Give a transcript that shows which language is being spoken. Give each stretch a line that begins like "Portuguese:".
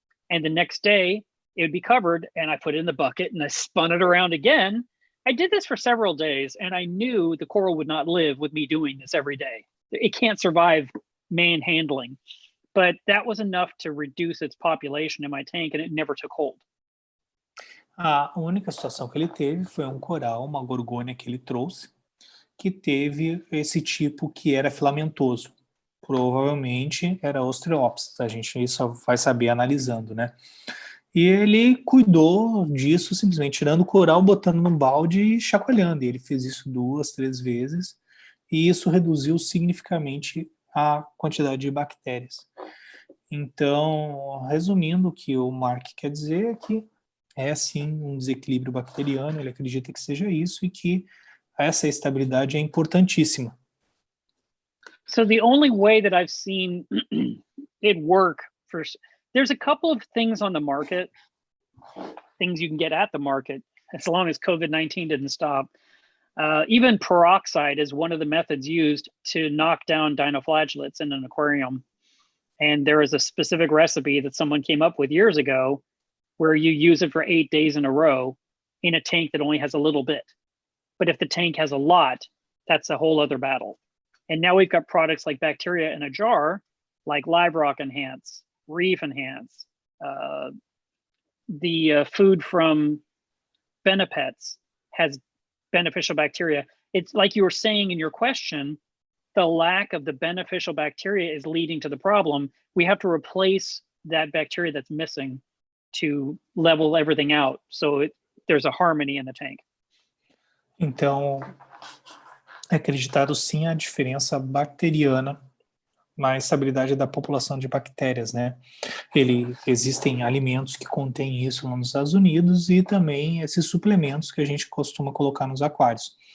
English: And the next day it would be covered, and I put it in the bucket and I spun it around again. I did this for several days, and I knew the coral would not live with me doing this every day. It can't survive manhandling. But that was enough to reduce its population in my tank, and it never took hold.
Portuguese: A única situação que ele teve foi um coral, uma gorgônia que ele trouxe, que teve esse tipo que era filamentoso. Provavelmente era Ostreopsis, a gente só vai saber analisando, né? E ele cuidou disso simplesmente tirando o coral, botando no balde e chacoalhando. E ele fez isso 2, 3 vezes, e isso reduziu significativamente a quantidade de bactérias. Então, resumindo, o que o Marc quer dizer é que é sim um desequilíbrio bacteriano, ele acredita que seja isso e que essa estabilidade é importantíssima.
English: So the only way that I've seen it work there's a couple of things on the market, things you can get at the market, as long as COVID-19 didn't stop. Even peroxide is one of the methods used to knock down dinoflagelates in an aquarium. And there is a specific recipe that someone came up with years ago where you use it for 8 days in a row in a tank that only has a little bit. But if the tank has a lot, that's a whole other battle. And now we've got products like bacteria in a jar, like Live Rock Enhance, Reef Enhance, the food from Benepets has beneficial bacteria. It's like you were saying in your question, the lack of the beneficial bacteria is leading to the problem. We have to replace that bacteria that's missing to level everything out. So there's a harmony in the tank.
Portuguese: Então, é acreditado sim a diferença bacteriana na estabilidade da população de bactérias, né? Existem alimentos que contêm isso nos Estados Unidos e também esses suplementos que a gente costuma colocar nos aquários.